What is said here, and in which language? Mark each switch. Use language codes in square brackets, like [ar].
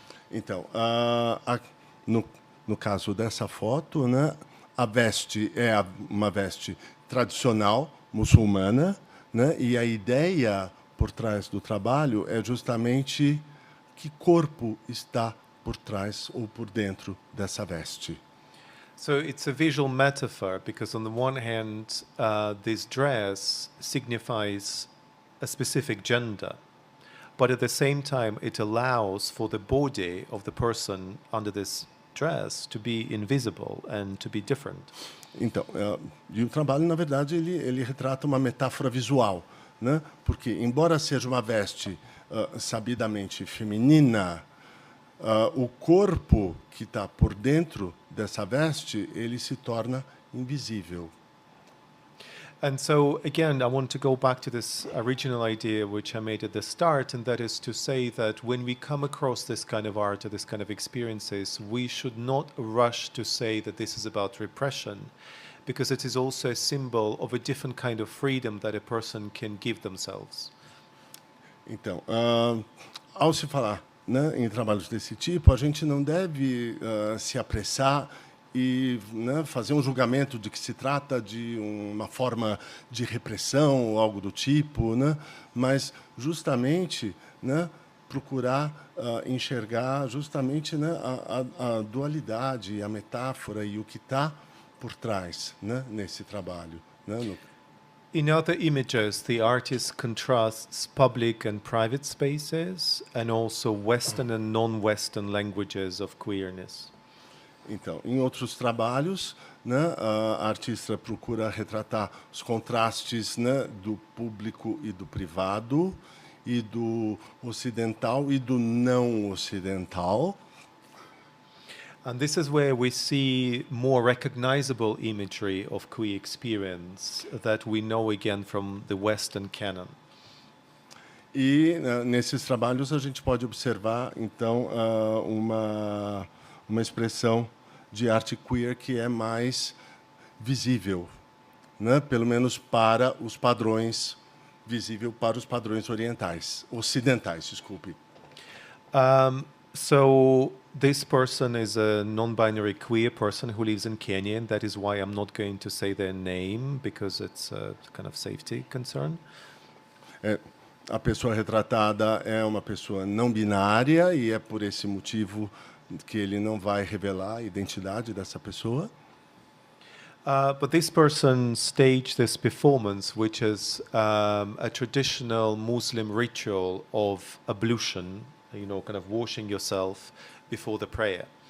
[pt] Então, no caso dessa foto, né, a veste é uma veste tradicional muçulmana, né, e a ideia por trás do trabalho é justamente que corpo está por trás ou por dentro dessa veste. [en] So it's a visual metaphor because, on the one hand, this dress signifies a specific gender, but at the same time, it allows for the body of the person under this dress to be invisible and to be different. [pt] Então, e o trabalho, na verdade, ele retrata uma metáfora visual, né? Porque, embora seja uma veste sabidamente feminina, o corpo que está por dentro dessa veste, ele se torna invisível. [en] And so, again, I want to go back to this original idea which I made at the start, and that is to say that when we come across this kind of art or this kind of experiences, we should not rush to say that this is about repression, because it is also a symbol of a different kind of freedom that a person can give themselves. [pt] Então, ao se falar, né, em trabalhos desse tipo, a gente não deve se apressar e, né, fazer um julgamento de que se trata de uma forma de repressão ou algo do tipo, né, mas justamente, né, procurar enxergar justamente, né, a dualidade, a metáfora e o que está por trás, né, nesse trabalho, né, [en] In other images, the artist contrasts public and private spaces and also Western and non-Western languages of queerness. [pt] Então, em outros trabalhos, né, a artista procura retratar os contrastes, né, do público e do privado, e do ocidental e do não ocidental. [en] And this is where we see more recognizable imagery of queer experience that we know again from the Western canon. [pt] E nesses trabalhos a gente pode observar, então, uma expressão de arte queer que é mais visível, né? Pelo menos para os padrões, visível para os padrões ocidentais, desculpe. [en] So this person is a non-binary queer person who lives in Kenya, and that is why I'm not going to say their name, because it's a kind of safety concern. [pt] A pessoa retratada é uma pessoa não binária e é por esse motivo que ele não vai revelar a identidade dessa pessoa. [en] But this person staged this performance, which is a traditional Muslim ritual of ablution, you know, kind of washing yourself before the prayer.